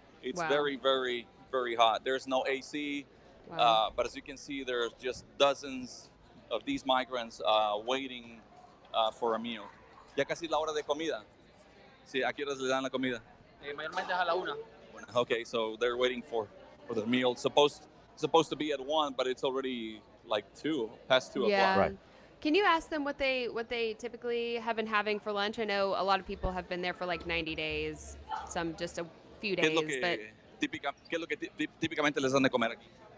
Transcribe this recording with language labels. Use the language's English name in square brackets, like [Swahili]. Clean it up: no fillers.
[English] It's very, very, very hot. There's no AC. But as you can see, there's just dozens of these migrants waiting for a meal. [Spanish] Ya casi la hora de comida. Sí, ¿a qué horas le dan la comida? Mayormente es a la 1. [English] Okay, so they're waiting for the meal. Supposed to be at 1, but it's already like 2, past 2 o'clock. Right. Can you ask them what they typically have been having for lunch? I know a lot of people have been there for like 90 days, some just a few days. [Spanish] ¿Qué es lo que típicamente les dan de comer aquí?